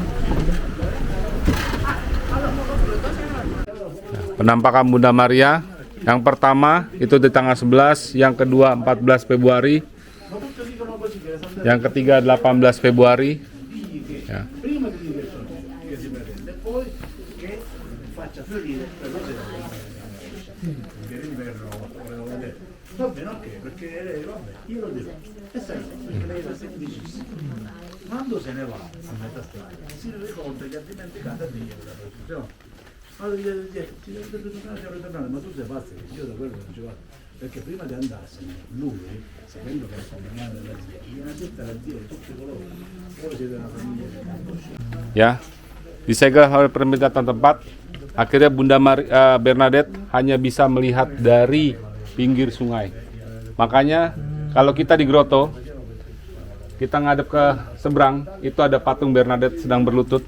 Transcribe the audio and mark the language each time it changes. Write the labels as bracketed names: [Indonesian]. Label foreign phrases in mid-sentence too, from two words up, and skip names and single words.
[Indonesian] Penampakan Bunda Maria Yang pertama itu di tanggal 11, yang kedua 14 Februari, yang ketiga 18 Februari. Ya. [Italian] Quando se ne va a metà strada si rende conto che ha dimenticato di dire la processione. Allora ci deve ritornare, ma tu sei pazzo che io da quello non ci vado. Perché prima di andarsene, lui, sapendo che è accompagnato dalla zia, viene a tutta la zia e tutti coloro. Ora siete una famiglia che non conosce. [Indonesian] Ya, disegel oleh permintaan tempat. Akhirnya Bunda Bernadette hanya bisa melihat dari pinggir sungai. Makanya kalau kita di Grotto, kita ngadep ke seberang, itu ada patung Bernadette sedang berlutut.